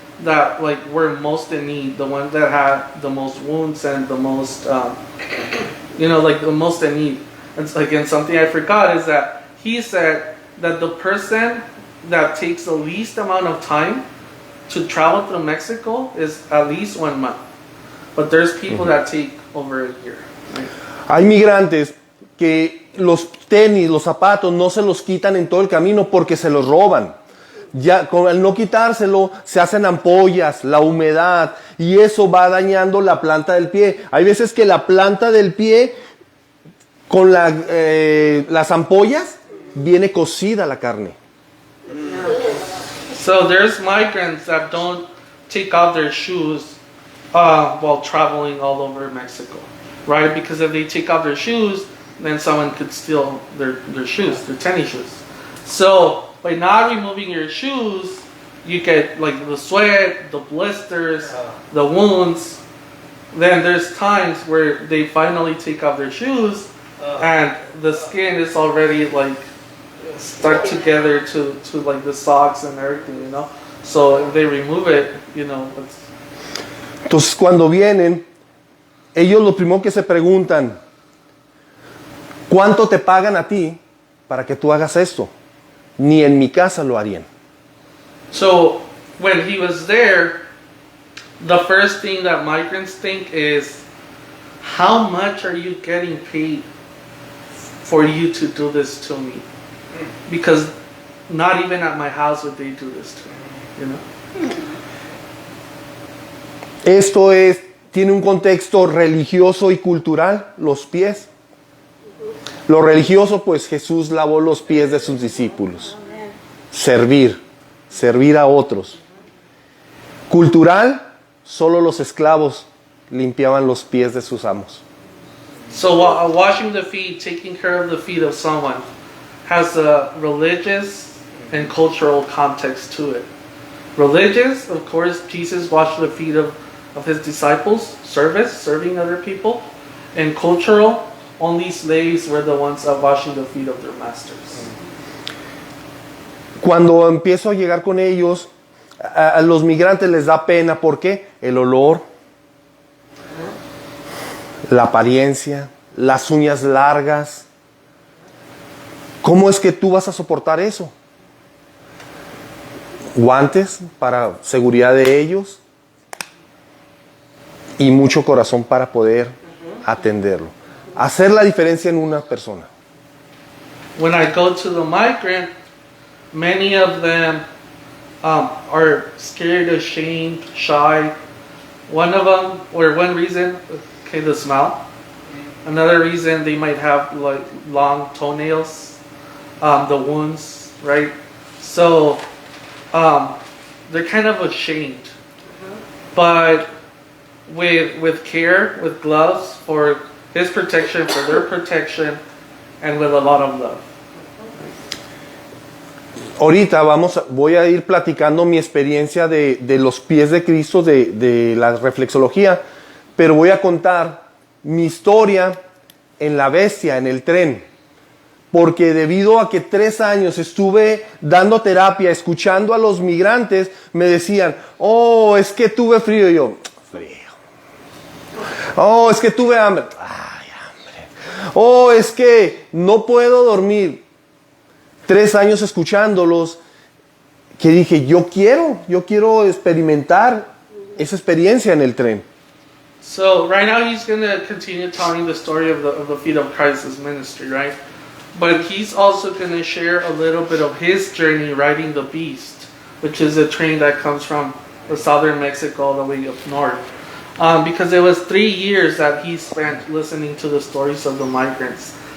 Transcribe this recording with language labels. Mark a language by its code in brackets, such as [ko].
[en] that like were most in need, the ones that had the most wounds and the most, like the most in need. And again, something I forgot is that he said that the person that takes the least amount of time to travel through Mexico is at least 1 month. But there's people that take over a year. Right? [es] Hay migrantes que los tenis, los zapatos no se los quitan en todo el camino porque se los roban. Ya al no quitárselo se hacen ampollas, la humedad, y eso va dañando la planta del pie. Hay veces que la planta del pie con las ampollas viene cocida la carne. [en] So there's migrants that don't take off their shoes while traveling all over Mexico, right? Because if they take off their shoes, then someone could steal their shoes, their tennis shoes. So by not removing your shoes, you get like the sweat, the blisters, the wounds. Then there's times where they finally take off their shoes and the skin is already like stuck together to like the socks and everything, So if they remove it, [es] Entonces cuando vienen, ellos lo primero que se preguntan, ¿cuánto te pagan a ti para que tú hagas esto? Ni en mi casa lo harían. [en] So when he was there, the first thing that migrants think is, how much are you getting paid for you to do this to me? Because not even at my house would they do this to me, [es] Esto tiene un contexto religioso y cultural, los pies. Lo religioso, pues Jesús lavó los pies de sus discípulos. Servir a otros. Cultural, solo los esclavos limpiaban los pies de sus amos. [en] So washing the feet, taking care of the feet of someone, has a religious and cultural context to it. Religious, of course, Jesus washed the feet of his disciples, serving other people. And cultural, only slaves were the ones washing the feet of their masters. [es] Cuando empiezo a llegar con ellos, a los migrantes les da pena. ¿Por qué? El olor, la apariencia, las uñas largas. ¿Cómo es que tú vas a soportar eso? Guantes para seguridad de ellos y mucho corazón para poder atenderlo. Hacer la diferencia en una persona. [en] When I go to the migrant, many of them are scared, ashamed, shy. One of them, or one reason, the smell. Another reason, they might have like long toenails, the wounds, right? So they're kind of ashamed. But with care, with gloves for his protection, for their protection, and with a lot of love. [es] Ahorita voy a ir platicando mi experiencia de los pies de Cristo, de la reflexología, pero voy a contar mi historia en la Bestia, en el tren, porque debido a que 3 años estuve dando terapia, escuchando a los migrantes, me decían, oh, es que tuve frío, y yo, frío. Oh, es que tuve hambre, ay, hambre. Oh, es que no puedo dormir. 3 años escuchándolos, que dije, yo quiero experimentar esa experiencia en el tren. [en] So right now he's going to continue telling the story of the feet of Christ's ministry, right? But he's also going to share a little bit of his journey riding the Beast, which is a train that comes from the southern Mexico all the way up north. Because it was 3 years that he spent listening to the stories of the migrants.